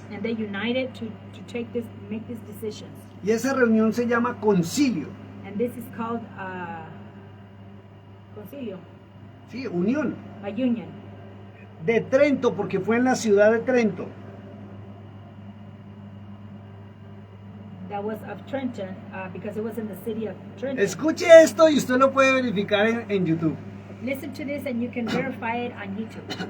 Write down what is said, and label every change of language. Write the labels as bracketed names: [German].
[English] and they united to make these decisions. [Spanish] Y esa reunión se llama concilio. [English] And this is called concilio, [Spanish] Sí, unión. [English] a union. [Spanish] De Trento, porque fue en la ciudad de Trento. [English] That was of Trenton because it was in the city of Trenton. [Spanish] Escuche esto y usted lo puede verificar en YouTube. [English] Listen to this and you can verify it on YouTube.